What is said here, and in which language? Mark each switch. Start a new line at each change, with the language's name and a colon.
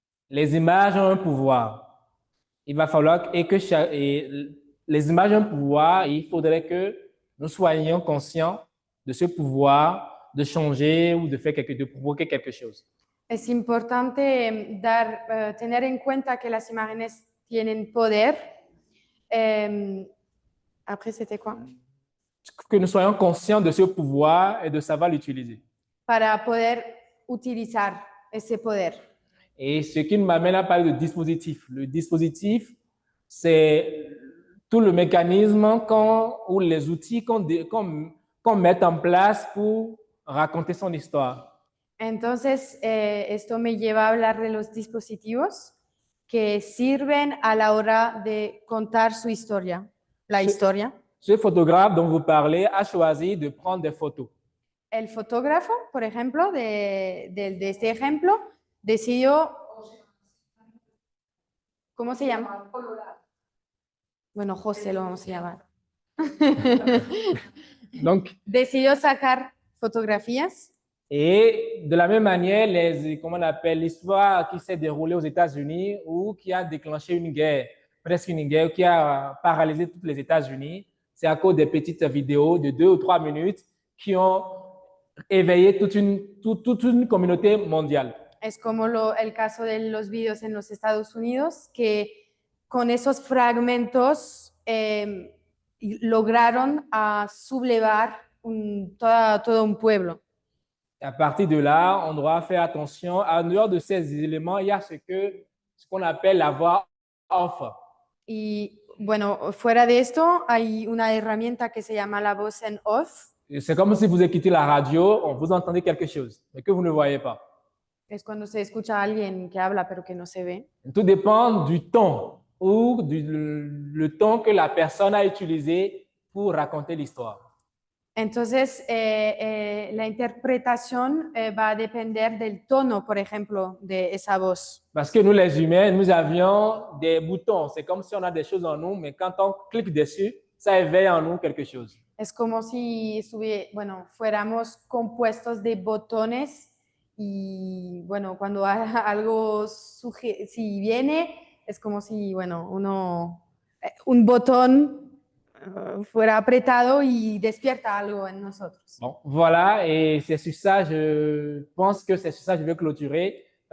French: Les images ont un pouvoir. Il va falloir et les images ont un pouvoir et il faudrait que nous soyons conscients de ce pouvoir de changer ou de provoquer quelque chose.
Spanish: Es importante tener en cuenta que las imágenes tienen poder.
French: Après, c'était quoi? Que nous soyons conscients de ce pouvoir et de savoir l'utiliser.
Spanish: Para poder utilizar ese poder.
French: Et ce qui m'amène à parler de dispositif. Le dispositif, c'est tout le mécanisme ou les outils qu'on met en place pour raconter son histoire.
Spanish: Entonces, esto me lleva a hablar de los dispositivos que sirven a la hora de contar su historia, la historia.
French: Ce photographe dont vous parlez a choisi de prendre des photos.
Spanish: El fotógrafo, por ejemplo, de este ejemplo, decidió, ¿cómo se llama? Bueno, José lo vamos a llamar.
French: Donc,
Spanish: Decidió sacar fotografías.
French: Et de la même manière, comment on appelle, l'histoire qui s'est déroulée aux États-Unis ou qui a déclenché une guerre, presque une guerre qui a paralysé tous les États-Unis, c'est à cause des petites vidéos de 2 ou 3 minutes qui ont éveillé toute une communauté mondiale.
Spanish: Es como el caso de los vídeos en los Estados Unidos, que con esos fragmentos lograron sublevar todo un pueblo.
French: À partir de là, on doit faire attention. En dehors de ces éléments, il y a ce qu'on appelle la voix off.
Spanish: Y bueno, fuera de esto hay una herramienta que se llama la voz en off.
French: C'est comme si vous écoutez la radio, vous entendez quelque chose, mais que vous ne voyez pas.
Spanish: Es cuando se escucha a alguien que habla pero que no se ve.
French: Tout dépend du ton ou le ton que la personne a utilisé pour raconter l'histoire.
Spanish: Entonces, la interpretación va a depender del tono, por ejemplo, de esa voz.
French: Parce que nous, les humains, nous avions des boutons. C'est comme si on a des choses en nous, mais quand on clique dessus, ça éveille en nous quelque chose.
Spanish: Es como si fuéramos compuestos de botones y, bueno, cuando algo si viene, es como si, bueno, un botón fuera apretado y despierta algo en nosotros.
French: Bon, voilà, et c'est sur ça, je pense que c'est sur ça que je vais clôturer.